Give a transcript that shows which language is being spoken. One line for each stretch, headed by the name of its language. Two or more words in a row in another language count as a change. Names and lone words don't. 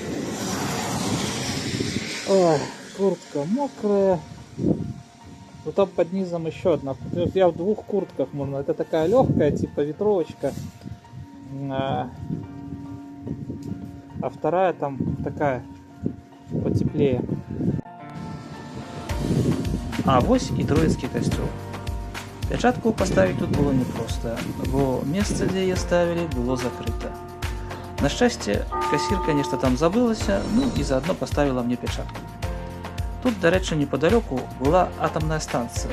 Russian: Ой, куртка мокрая. Ну там под низом еще одна. Я в 2 куртках можно. Это такая легкая, типа ветровочка. А вторая там такая потеплее.
Belarusian: А вось і троіцкі касцёл. Пячатку паставіць тут было непроста, бо месца, дзе яе ставілі, было закрыта. На шчасце, касірка нешта там забылася, ну і заадно паставіла мне пячатку. Тут, дарэчы, непадалёку была атамная станцыя.